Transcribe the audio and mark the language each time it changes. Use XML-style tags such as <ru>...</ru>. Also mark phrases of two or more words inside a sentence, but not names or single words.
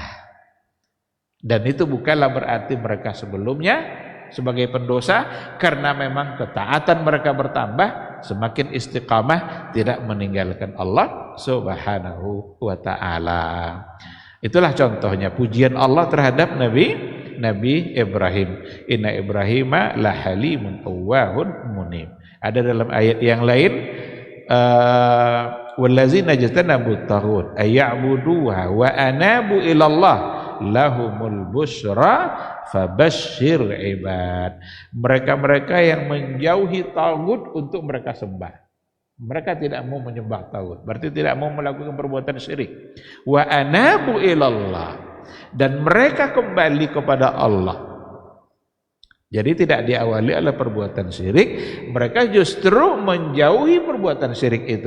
<id>Dan itu bukanlah berarti mereka sebelumnya sebagai pendosa, karena memang ketaatan mereka bertambah, semakin istiqamah tidak meninggalkan Allah</id> <ar>سبحانه وتعالى.</ar> <id>Itulah contohnya pujian Allah terhadap Nabi Ibrahim.</id> <ar>إن إبراهيم لحليم أواه منيب.</ar> <id>Ada dalam ayat yang lain,</id> <ar>والذين اجتنبوا الطاغوت أن يعبدوها وأنابوا إلى الله لهم البشرى فبشر عباد.</ar> <id>Mereka-mereka yang menjauhi tagut untuk mereka sembah. Mereka tidak mau menyembah tagut, berarti tidak mau melakukan perbuatan syirik.</id> <ar>وأنابوا إلى الله,</ar> <id>dan mereka kembali kepada Allah. Jadi tidak diawali oleh perbuatan syirik, mereka justru menjauhi perbuatan syirik itu.</id>